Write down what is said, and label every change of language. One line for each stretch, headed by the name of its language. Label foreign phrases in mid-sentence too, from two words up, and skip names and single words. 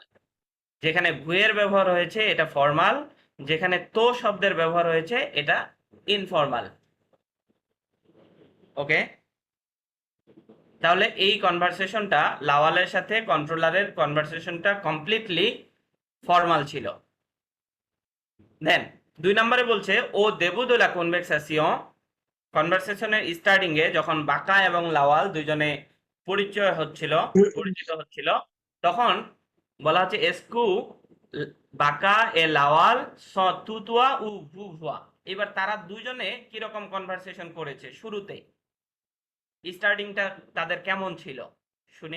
Bangla: যেখানে ভুয়ের ব্যবহার হয়েছে এটা ফর্মাল, যেখানে তো শব্দের ব্যবহার হয়েছে এটা ইনফর্মাল। ওকে, তাহলে এই কনভারসেশনটা লাওয়ালের সাথে কন্ট্রোলারের কনভারসেশনটা
English: completely formal
Bangla: ছিল। দেন 2 নম্বরে বলছে ও
French: début de la conversation,
Bangla: কনভারসেশনের স্টার্টিং এ যখন বাঁকা এবং লাওয়াল দুইজনে পরিচিত হচ্ছিল, তখন বলা হচ্ছে
French: Est-ce que Banka et Lawal se tutoient ou se vouvoient.
Bangla: এবার তারা দুইজনে কিরকম কনভারসেশন করেছে শুরুতে, স্টার্টিংটা তাদের কেমন ছিল শুনি।